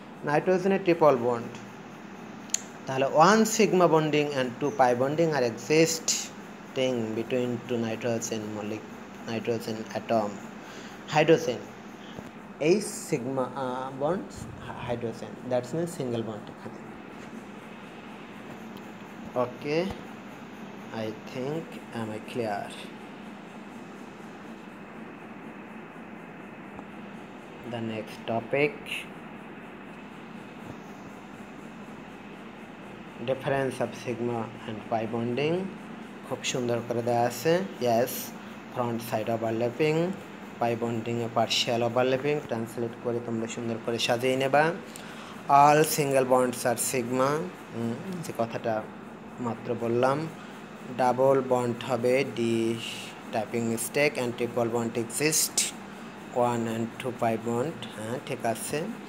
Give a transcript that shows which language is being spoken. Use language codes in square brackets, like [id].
[bn] নাইট্রোজেনের triple bond, তাহলে one sigma bonding and two pi bonding আর existing between two nitrogen atom. Hydrogen, এই sigma bond hydrogen, that's mean single bond এখানে। [en] Okay, I think am I clear? The next topic, difference of sigma and pi bonding, [bn] খুব সুন্দর করে দেওয়া আছে। [en] yes, front side overlapping, pi bonding এ partial overlapping, [bn] translate করে তোমরা সুন্দর করে সাজিয়ে নেবা। [en] all single bonds are sigma, [bn] যে কথাটা মাত্র বললাম। ডাবল বন্ড হবে D, typing mistake, and triple bond exist, [en] 1 and 2 [bn] pi bond, হ্যাঁ ঠিক আছে।